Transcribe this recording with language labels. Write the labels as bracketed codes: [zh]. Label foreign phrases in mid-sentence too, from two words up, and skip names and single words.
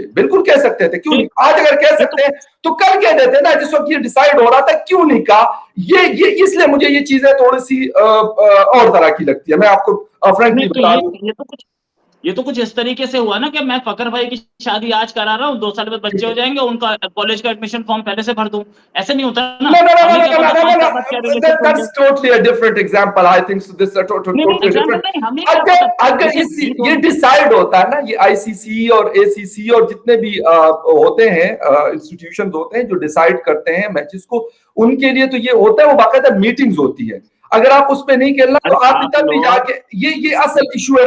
[hi] बिल्कुल कह सकते थे, क्यों नहीं? आज अगर कह सकते हैं तो कल कह देते ना, जिस वक्त ये डिसाइड हो रहा था, क्यों नहीं कहा? ये इसलिए मुझे ये चीजें थोड़ी सी और तरह की लगती है, मैं आपको फ्रेंकली बता दूं। ये तो कुछ इस तरीके से हुआ ना कि मैं फकर भाई की शादी आज करा रहा हूँ, 2 साल में बच्चे हो जाएंगे, उनका कॉलेज का एडमिशन फॉर्म पहले से भर दूं। ऐसे नहीं होता ना। [en] No, no, no, no, [hi] हमने [en] no, [hi] क्या [en] no, [hi] बोला, [en] no, [hi] 5 [en] no, [hi] साल बाद क्या [en] no. [hi] रिलेशन होंगे। [en] That's totally a different example. I think so. This is totally एग्जाम्पल different. [hi] नहीं, हमने अगर ये डिसाइड होता है ना, ये आईसीसी और एसीसी और जितने भी होते हैं इंस्टीट्यूशंस होते हैं जो डिसाइड करते हैं मैचेस को, उनके लिए तो ये होता है, वो बाकायदा मीटिंग्स होती है। अगर आप उसमें नहीं खेलना तो आप तब भी जाके ये असल इशू है।